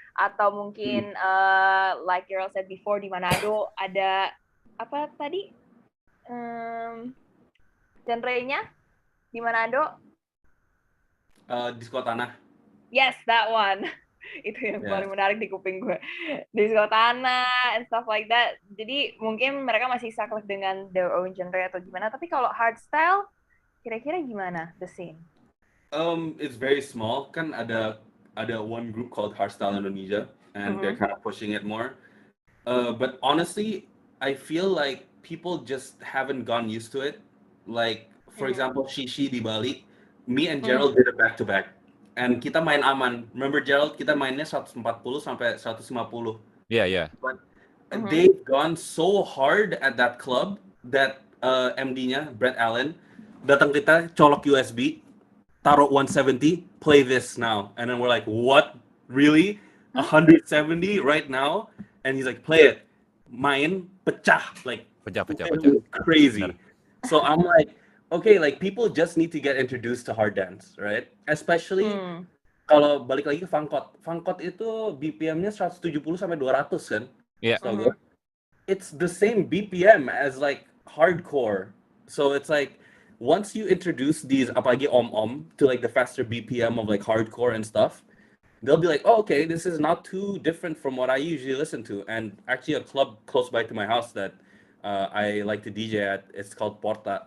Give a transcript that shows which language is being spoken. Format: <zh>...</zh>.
<id>atau mungkin</id> <en>like Gerald said before,</en> <id>di Manado ada apa tadi genre-nya di Manado? Disco tanah.</id> <en>Yes, that one.</en> <id>Itu yang paling menarik di kuping gue.</id> <en>Disco tanah and stuff like that.</en> <id>Jadi mungkin mereka masih saklek dengan</id> <en>their own genre</en> <id>atau gimana. Tapi kalau hardstyle, kira-kira gimana</id> <en>the scene? It's very small.</en> <id>Kan ada</id> <en>one group called Hardstyle Indonesia, and they're kind of pushing it more. But honestly, I feel like people just haven't gone used to it. Like, for example, Shishi di Bali, me and Gerald did it back to back.</en> <id>And kita main aman. Remember Gerald, kita mainnya 140 sampai 150.</id> <en>Yeah. But they've gone so hard at that club that MD-nya, Brett Allen,</en> <id>datang kita colok USB, taruh</id> <en>170, play this now. And then we're like, what? Really? 170 right now? And he's like, play it.</en> <id>Main, pecah. Like, Pecah.</id> <en>crazy. So I'm like, okay, like people just need to get introduced to hard dance, right?</en> <id>Especially kalau balik lagi ke Fangkot. Fangkot itu BPM-nya 170 sampai 200 kan?</id> <en>Yeah. So it's the same BPM as like hardcore. So it's like once you introduce these</en> <id>apalagi om</id> <en>to like the faster BPM of like hardcore and stuff, they'll be like, oh, okay, this is not too different from what I usually listen to. And actually a club close by to my house that I like to DJ at, it's called Porta.</en>